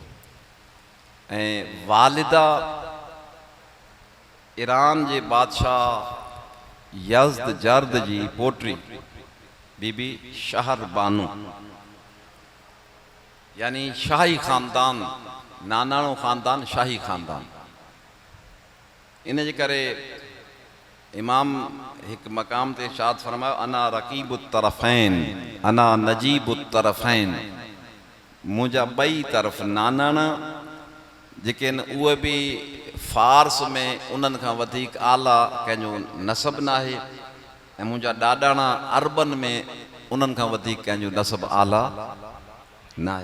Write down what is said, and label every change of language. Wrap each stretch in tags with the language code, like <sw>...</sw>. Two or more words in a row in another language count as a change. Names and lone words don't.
<sd>ऐं वालिदा ईरान जे बादशाह यज़्द जर्द जी पोटी बीबी शहर बानू, यानी शाही ख़ानदान, नानाणो ख़ानदान, शाही ख़ानदान। इन जे करे इमाम एक मकाम ते इरशाद फरमायो</sd> <ar>أنا رقيب الطرفين أنا نجيب الطرفين,</ar> <sd>मुंहिंजा ॿई तरफ़ नानाणा जेके आहिनि उहे बि फ़ारस में उन्हनि खां वधीक आला कंहिंजो नसब न आहे, ऐं मुंहिंजा ॾाॾाणा अरबन में उन्हनि खां वधीक कंहिंजो नसब आला न आहे।</sd>